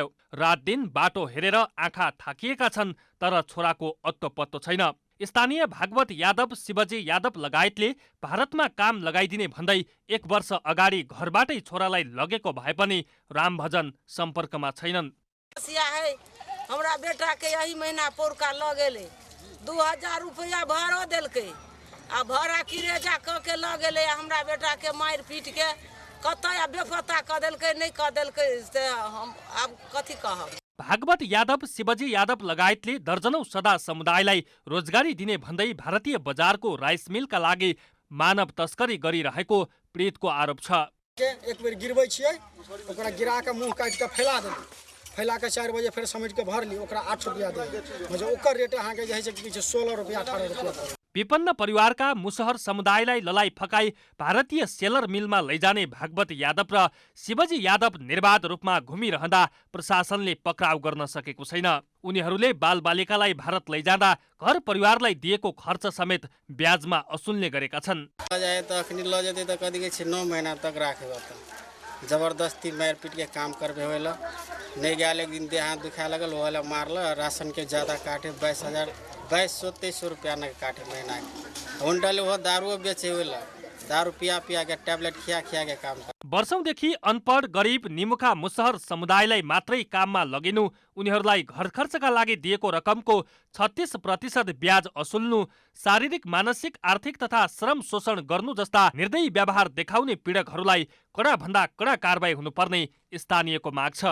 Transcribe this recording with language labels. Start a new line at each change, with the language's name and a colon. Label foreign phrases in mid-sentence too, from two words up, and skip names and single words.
Nepali: रात दिन बाटो हेरेर आँखा थाकिएका छन्, तर छोराको अत्तो पत्तो छैन। स्थानीय भागवत यादव, शिवजी यादव लगायतले भारतमा काम लगाइदिने भन्दै 1 वर्ष अगाडि घरबाटै छोरालाई लगेको भए पनि रामभजन सम्पर्कमा छैनन्।
Maithili: हमरा बेटा के यही महीना पोरका लगेले 2000 रुपया भाड़ा देलकै आ भाड़ा किरेजा क के लगेले हमरा बेटा के मार पीट के कतय बेपता क देलकै नहीं क देलकै से हम अब कथी कहब।
Nepali: भागवत यादव, शिवजी यादव लगायतले दर्जनौं सदा समुदायलाई रोजगारी दिने भन्दै भारतीय बजारको राइस मिलका लागि मानव तस्करी गरिरहेको पीडितको आरोप छ।
Maithili: एक बेर गिरबै छियै, ओकरा गिरा के मुंह काट के फैला देबै, फैला के 4 बजे फिर समेट के भरली, ओकरा 8 रुपया देबै, मतलब ओकर रेट अहाँ के जे छै कि 16 रुपया 18 रुपया।
Nepali: विपन्न परिवारका मुसहर समुदायलाई ललाई फकाई भारतीय सेलर मिलमा लैजाने भागवत यादव र शिवजी यादव निर्बाध रूपमा घुमिरहँदा प्रशासनले पक्राउ गर्न सकेको छैन। उनीहरूले बालबालिकालाई भारत लैजाँदा घर परिवारलाई दिएको खर्च समेत ब्याजमा असुल्ने गरेका छन्।
Maithili: लजेते त कति के 9 महीना तक राखेको त जबरदस्ती मारपीट के काम करबे होला, नहीं गया एक दिन देह हाथ दुखा लगल होला, मारल, राशन के ज्यादा काटे 2200-2300 रुपया न काटे महीना के। हुंडाले वो दारू बेचे होला, दारू पिया के ट्याब्लेट खिया के काम कर।
Nepali: वर्षौंदेखि अनपढ, गरिब, निमुखा मुसहर समुदायलाई मात्रै काममा लगिनु, उनीहरूलाई घर खर्चका लागि दिएको रकमको 36% ब्याज असुल्नु, शारीरिक, मानसिक, आर्थिक तथा श्रम शोषण गर्नु जस्ता निर्दयी व्यवहार देखाउने पीडकहरूलाई कडा भन्दा कडा कारबाही हुनुपर्ने स्थानीयको माग छ।